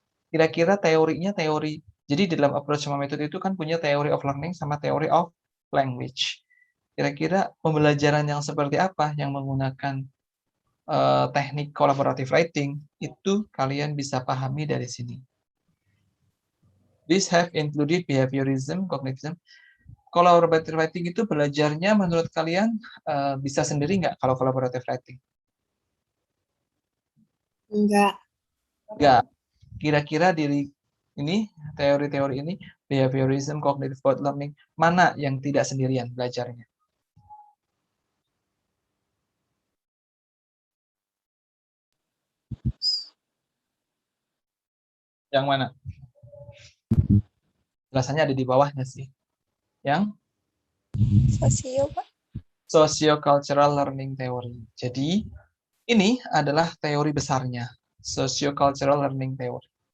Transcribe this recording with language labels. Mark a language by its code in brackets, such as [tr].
[id] Kira-kira teorinya teori. Jadi di dalam approach sama metode itu kan punya theory of learning sama theory of language. Kira-kira pembelajaran yang seperti apa yang menggunakan teknik collaborative writing itu kalian bisa pahami dari sini. [en] These have included behaviorism, cognitism. [id] Collaborative writing itu belajarnya menurut kalian bisa sendiri nggak kalau collaborative writing? Enggak. Nggak. Kira-kira diri ini, teori-teori ini, behaviorism, cognitive learning, mana yang tidak sendirian belajarnya? Yang mana? Jelasannya ada di bawahnya sih. Yang Sosio, Pak. [en] socio-cultural learning theory. [id] Jadi, ini adalah teori besarnya, socio-cultural learning theory.